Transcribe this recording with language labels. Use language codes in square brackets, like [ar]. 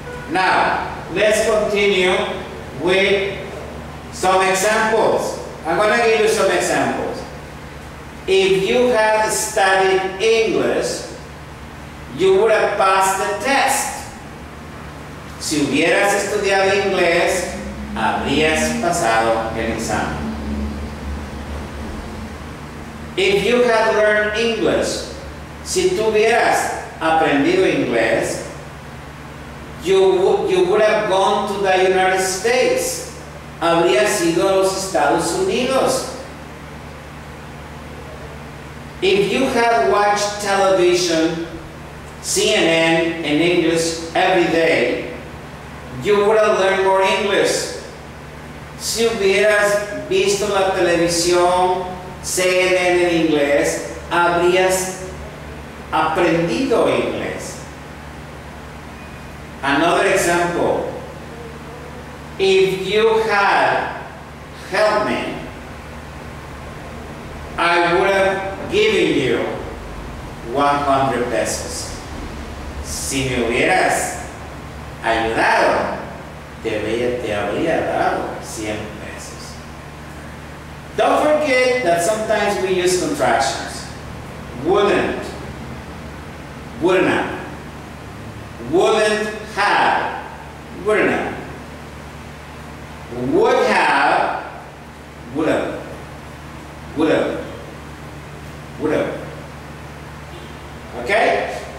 [en] Now, let's continue with some examples. I'm going to give you some examples. If you had studied English, you would have passed the test. [es] Si hubieras estudiado inglés, habrías pasado el examen. [en] If you had learned English, [es] si tú hubieras aprendido inglés, [en] you would have gone to the United States. [es] Habrías ido a los Estados Unidos. [en] If you had watched television, CNN in English every day, you would have learned more English. [es] Si hubieras visto la televisión, CNN en inglés, habrías aprendido inglés. [en] Another example. If you had helped me, I would have given you 100 pesos. [es] Si me hubieras ayudado, te habría dado 100 pesos. [en] Don't forget that sometimes we use contractions. Wouldn't, wouldn't have, wouldn't have, wouldn't have, would have, would have, would have, would have. Okay?